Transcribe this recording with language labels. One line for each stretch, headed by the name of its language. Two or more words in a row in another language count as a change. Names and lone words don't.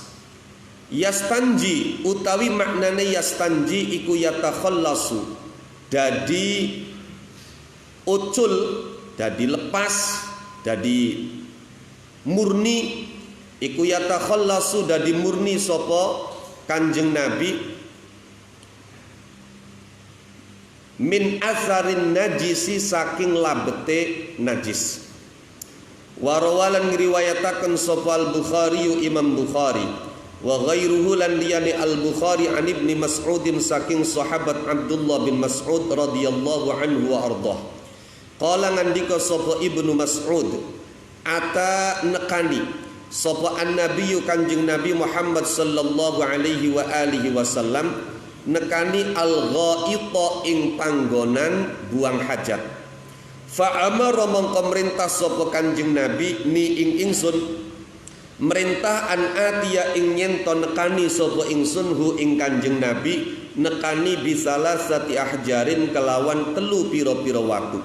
Javanese: Yastanji utawi maknane yastanji iku yatakhallasu dadi ucul dadi lepas dadi murni iku yatakhallasu dadi murni sapa Kanjeng Nabi
Arabic: من أثرٍ نجسٍ
Javanese: saking labete najis. Warawalan ngriwayataken sapa Al-Bukhari Imam Bukhari
Arabic: وغيره
Javanese: lan liyani Al-Bukhari an Ibnu Mas'udin saking sahabat Abdullah bin Mas'ud
Arabic: رضي الله عنه وأرضاه.
Javanese: Qala ngandika sapa Ibnu Mas'ud ata nekani sapa an-nabiyyu Kanjeng Nabi Muhammad
Arabic: صلى الله عليه وآله وسلم
Javanese: nekani al-ghaita ing panggonan buang hajat.
Arabic: فأمر
Javanese: mongko merintah sapa Kanjeng Nabi ni ing ingsun merintah
Arabic: أن آتي
Javanese: ing nyento nekani sapa ingsun hu ing Kanjeng Nabi nekani
Arabic: بثلاثة أحجار
Javanese: kelawan telu pira-pira watu.